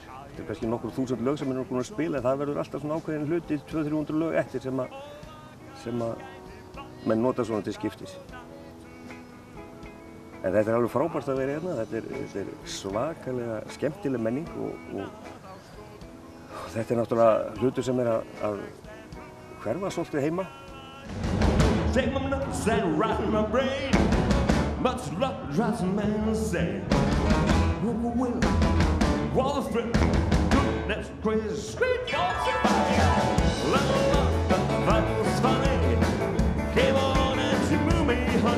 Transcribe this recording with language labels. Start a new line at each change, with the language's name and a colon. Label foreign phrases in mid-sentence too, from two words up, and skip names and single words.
Icelandic: Þetta er kannski nokkur þúsund lög sem búin að spila, en það verður alltaf svona ákveðin hluti, 200-300 lög eftir sem að menn nota svona til skiptis. En þetta er alveg frábært að vera hérna, þetta er svakalega skemmtileg menning og þetta er náttúrulega hlutur sem er að hverfa svolítið heima.
English: Take my nuts and rot my brain, much luck drives a man insane. Wall Street, that's crazy street, don't survive. Love, that was funny, came on and she moved me.